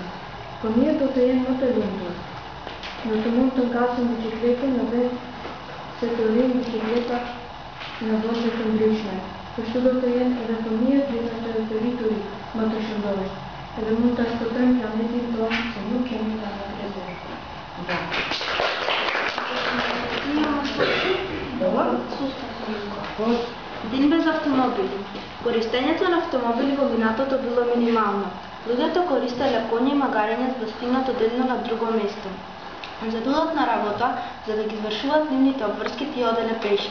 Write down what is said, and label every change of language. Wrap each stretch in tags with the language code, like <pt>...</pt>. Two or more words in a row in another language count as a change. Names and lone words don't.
<sq>Fëmijët do të jenë më të lumtur. Do të mund të ngasin bicikletën në vend se të rrinë bicikletat në vende të ndryshme. Kështu do të jenë edhe fëmijët dhe të rriturit më të shëndosh. Edhe mund të shpëtojmë planetin tonë se nuk kemi planet rezervë.</sq> <mk>Ден без автомобили. Користењето на автомобили во минатото било минимално. Луѓето користеле коњи и магарење за да стигнат одедно на друго место. За да одат на работа, за да ги извршуваат нивните обврски, тие оделе пеши.</mk>